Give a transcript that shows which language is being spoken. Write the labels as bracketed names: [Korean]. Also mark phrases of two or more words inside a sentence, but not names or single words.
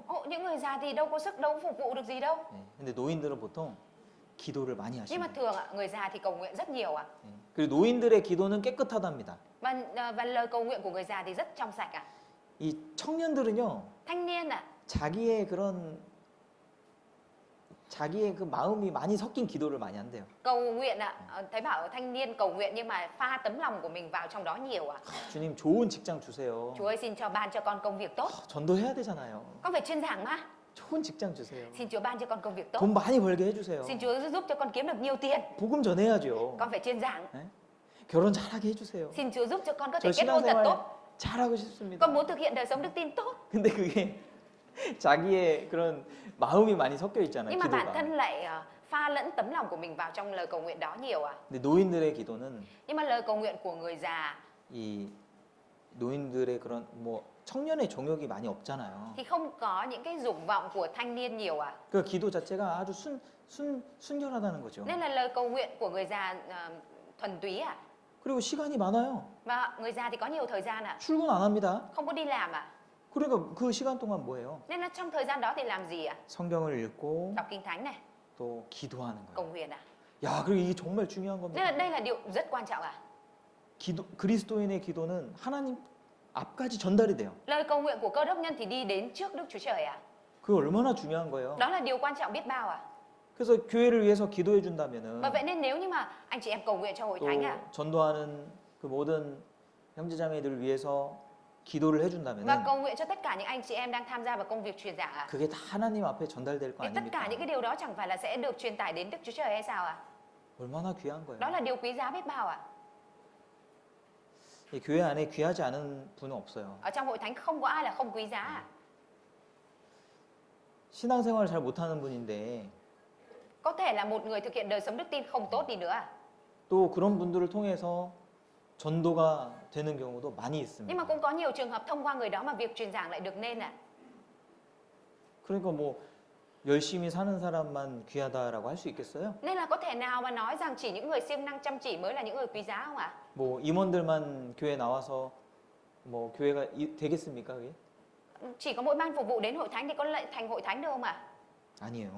[Vietnamese] Những người già thì đâu có sức, đâu phục vụ được gì đâu. [Korean] 예, 근데 노인들은 보통 기도를 많이 [Vietnamese] Nhưng mà [Korean] 하십니다. [Vietnamese] thường người già thì cầu nguyện rất nhiều ạ. [Korean] 예. 그리고 노인들의 기도는 깨끗하답니다. [Vietnamese] Và lời cầu nguyện của người già thì rất trong sạch ạ. [Korean] 이 청년들은요. [Vietnamese] Thanh niên ạ, [Korean] 자기의 그 마음이 많이 섞인 기도를 많이 한대요. [Vietnamese] cầu nguyện ạ. Thấy bảo thanh niên cầu nguyện nhưng mà pha tấm lòng của mình vào trong đó nhiều ạ. [Korean] 주님 좋은 직장 주세요. [Vietnamese] Chúa ơi xin ban cho con công việc tốt. [Korean] 전도해야 되잖아요. [Vietnamese] Con phải chuyên giảng mà. [Korean] 좋은 직장 주세요. [Vietnamese] Xin Chúa ban cho con công việc tốt. [Korean] 돈 많이 벌게 해주세요. [Vietnamese] Xin Chúa giúp cho con kiếm được nhiều tiền. [Korean] 복음 전해야죠. [Vietnamese] Con phải chuyên giảng. [Korean] 네? 결혼 잘하게 해주세요. [Vietnamese] Xin Chúa giúp cho con có thể [Korean] 저 [Vietnamese] kết hôn thật [Korean] 신앙생활 [Vietnamese] tốt. [Korean] 잘하고 싶습니다. [Vietnamese] Con muốn thực hiện đời sống đức tin tốt. [Korean] 근데 그게 자기의 그런 마음이 많이 섞여 있잖아요. [Vietnamese] Nhưng mà bản [Korean] 기도가. [Vietnamese] thân lại pha lẫn tấm lòng của mình vào trong lời cầu nguyện đó nhiều ạ. [Korean] 근데 노인들의 기도는 [Vietnamese] Nhưng mà lời cầu nguyện của người già [Korean] 이 노인들의 그런 뭐 청년의 정욕이 많이 없잖아요. [Vietnamese] thì không có những cái dục vọng của thanh niên nhiều ạ. [Korean] 그 기도 자체가 아주 순결하다는 거죠. [Vietnamese] Nên là lời cầu nguyện của người già thuần túy ạ. [Korean] 그리고 시간이 많아요. [Vietnamese] Và người già thì có nhiều thời gian ạ. [Korean] 출근 안 합니다. [Vietnamese] Không có đi làm ạ. [Korean] 그러니까 그 시간 동안 뭐예요? [Vietnamese] Nên là trong thời gian đó thì làm gì ạ? [Korean] 성경을 읽고 [Vietnamese] Đọc kinh thánh này, [Korean] 또 기도하는 [Vietnamese] cầu [Korean] 거예요. [Vietnamese] nguyện ạ. [Korean] 야, 그리고 이게 정말 중요한 [Vietnamese] Nên [Korean] 겁니다. [Vietnamese] là đây là điều rất quan trọng ạ. [Korean] 그리스도인의 기도는 하나님 앞까지 전달이 돼요. [Vietnamese] Lời cầu nguyện của cơ đốc nhân thì đi đến trước Đức Chúa Trời ạ. [Korean] 그게 얼마나 중요한 거예요. [Vietnamese] Đó là điều quan trọng biết bao ạ. [Korean] 그래서 교회를 위해서 기도해 준다면은 [Vietnamese] Và vậy nên nếu như mà anh chị em cầu nguyện cho hội [Korean] 또 [Vietnamese] thánh ạ, [Korean] 전도하는 그 모든 형제자매들을 위해서 기도를 해 [Vietnamese] và [Korean] 준다면은 [Vietnamese] cầu nguyện cho tất cả những anh chị em đang tham gia vào công việc truyền giảng ạ, [Korean] 그게 다 하나님 앞에 전달될 거 [Vietnamese] thì tất cả [Korean] 아닙니까? [Vietnamese] những cái điều đó chẳng phải là sẽ được truyền tải đến Đức Chúa Trời hay sao ạ? [Korean] 얼마나 귀한 거예요. [Vietnamese] Đó là điều quý giá biết bao ạ. [Korean] 이 교회 안에 귀하지 않은 분은 없어요. [Vietnamese] Ở trong hội thánh không có ai là không quý giá ạ. [Korean] 신앙생활을 잘 못하는 분인데 [Vietnamese] Có thể là một người thực hiện đời sống đức tin không tốt đi nữa ạ. [Korean] 또 그런 분들을 통해서 전도가 되는 경우도 많이 [Vietnamese] Nhưng mà [Korean] 있습니다. [Vietnamese] cũng có nhiều trường hợp thông qua người đó mà việc truyền giảng lại được nên ạ. [Korean] 그러니까 뭐 열심히 사는 사람만 귀하다라고 할 수 있겠어요? [Vietnamese] Nên là có thể nào mà nói rằng chỉ những người siêng năng chăm chỉ mới là những người quý giá không ạ? [Korean] 뭐 임원들만 교회 나와서 뭐 교회가 되겠습니까? 그게? [Vietnamese] Chỉ có mỗi ban phục vụ đến hội thánh thì có lại thành hội thánh được không ạ? [Korean] 아니에요.